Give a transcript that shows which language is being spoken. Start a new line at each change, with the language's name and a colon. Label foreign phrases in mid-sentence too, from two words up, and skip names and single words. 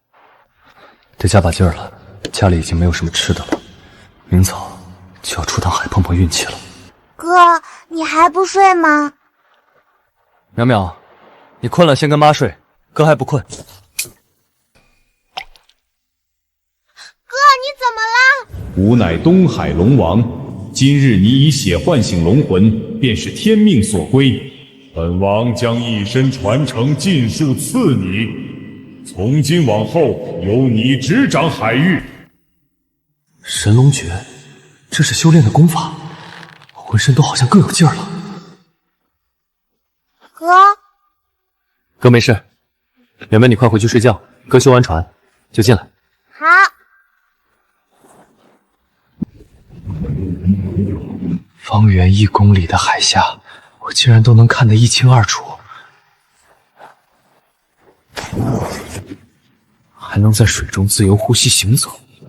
Chinese: 得加把勁兒了，家裡已經沒有什麼吃的了，明早就要出趟海碰碰運氣了。哥，你還不睡嗎？淼淼，你困了先跟媽睡，哥還不困。哥，你怎麼了？吾乃東海龍王，今日你以血喚醒龍魂，便是天命所歸。本王將一身傳承盡數賜你，從今往後由你執掌海域。神龍訣，這是修煉的功法，渾身都好像更有勁兒了。哥沒事，淼淼你快回去睡覺，哥修完船就進來。好。方圓1公里的海下，我竟然都能看得一清二楚，還能在水中自由呼吸行走。